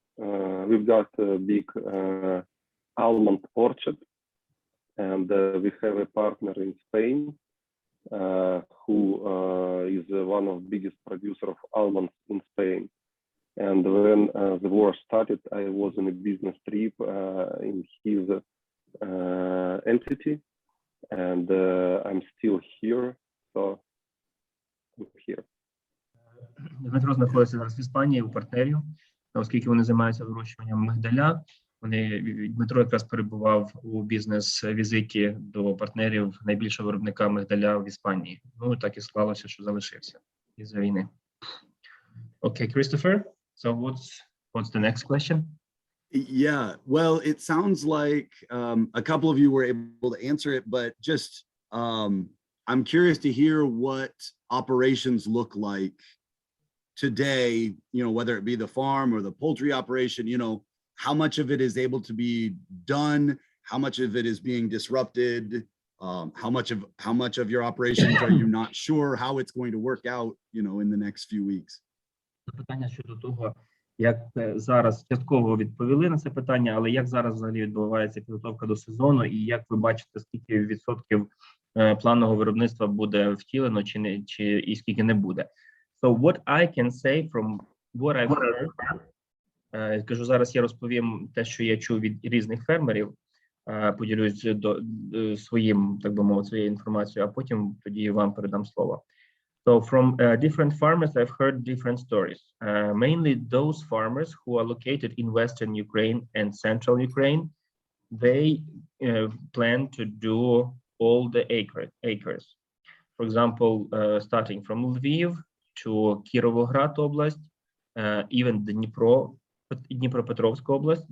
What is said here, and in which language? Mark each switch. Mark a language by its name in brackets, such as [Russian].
[English] We've got a big almond orchard, and we have a partner in Spain who is one of the biggest producers of almonds in Spain. And when the war started, I was on a business trip in his entity, and I'm still here, so I'm here. [Ukrainian] Дмитро знаходиться зараз в Іспанії у партнерів, оскільки вони займаються вирощуванням мигдаля. Дмитро якраз перебував у бізнес-візиті до партнерів найбільшого виробника мигдаля в Іспанії. Ну, так і склалося, що залишився із-за війни. [English] Okay, Christopher, so what's the next question? Yeah, well, it sounds like a couple of you were able to answer it, but just I'm curious to hear what operations look like today, you know, whether it be the farm or the poultry operation, you know, how much of it is able to be done, how much of it is being disrupted, how much of your operations are you not sure how it's going to work out, you know, in the next few weeks? [Ukrainian] Питання щодо того, як зараз частково відповіли на це питання, але як зараз взагалі відбувається підготовка до сезону і як ви бачите, скільки відсотків планового виробництва буде втілено чи і скільки не буде. [English] So what I can say from what I've heard, [Ukrainian] кажу, зараз я розповім те, що я чув від різних фермерів, поділюсь своїм, так би мовити, своєю інформацією, а потім тоді вам передам слово. [English] So from different farmers, I've heard different stories, mainly those farmers who are located in Western Ukraine and Central Ukraine. They plan to do all the acres. For example, starting from Lviv to Kirovograd Oblast, even the Dnipropetrovsk Oblast.